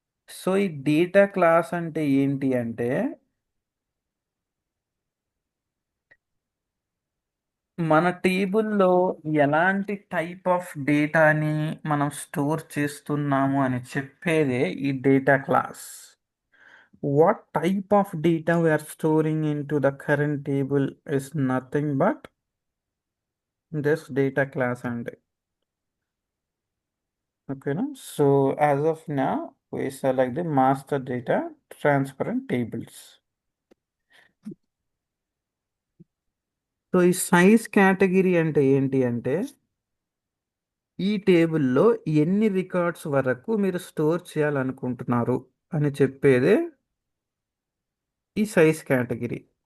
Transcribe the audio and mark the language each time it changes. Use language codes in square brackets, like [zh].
[te] So ఈ data class అంటే ఏంటి అంటే, మన టేబుల్లో ఎలాంటి టైప్ ఆఫ్ డేటాని మనం స్టోర్ చేస్తున్నాము అని చెప్పేదే ఈ data class. [en] What type of data we are storing into the current table is nothing but this data class అండి. [te] ఓకేనా? [en] So as of now we select the master data transparent tables. [te] So ఈ size category అంటే ఏంటి అంటే, ఈ టేబుల్లో ఎన్ని రికార్డ్స్ వరకు మీరు స్టోర్ చేయాలనుకుంటున్నారు అని చెప్పేదే ఈ సైజ్ కేటగిరీ.